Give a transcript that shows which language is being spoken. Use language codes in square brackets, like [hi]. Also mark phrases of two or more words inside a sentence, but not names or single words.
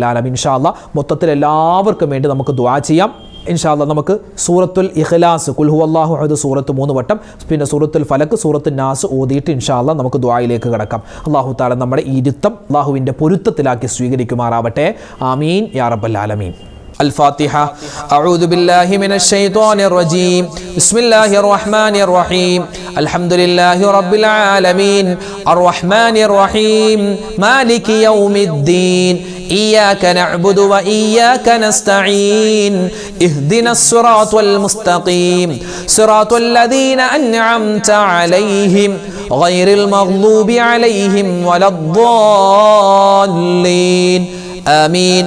[ar] إن شاء الله [ml] മൊത്തത്തിൽ എല്ലാവർക്കും വേണ്ടി നമുക്ക് ദുആ ചെയ്യാം. [ar] إن شاء الله [ml] നമുക്ക് സൂറത്തുൽ ഇഖ്ലാസ് [ar] قل هو الله أحد [ml] സൂറത്ത് 3 വട്ടം, പിന്നെ സൂറത്തുൽ ഫലക്ക്, സൂറത്തുൽ നാസ് ഓതിയിട്ട് [ar] إن شاء الله [ml] നമുക്ക് ദുആയിലേക്ക് കടക്കാം. [ar] الله تعالى [ml] നമ്മുടെ ഈ ഇരുത്തം അല്ലാഹുവിൻ്റെ പൊരുത്തത്തിലാക്കി സ്വീകരിക്കുമാറാവട്ടെ. [ar] آمين يا رب العالمين. الفاتحة. أعوذ بالله من الشيطان الرجيم. بسم الله الرحمن الرحيم. الحمد لله رب العالمين الرحمن الرحيم مالك يوم الدين إياك نعبد وإياك نستعين اهدنا الصراط المستقيم صراط الذين أنعمت عليهم غير المغضوب عليهم ولا الضالين آمين.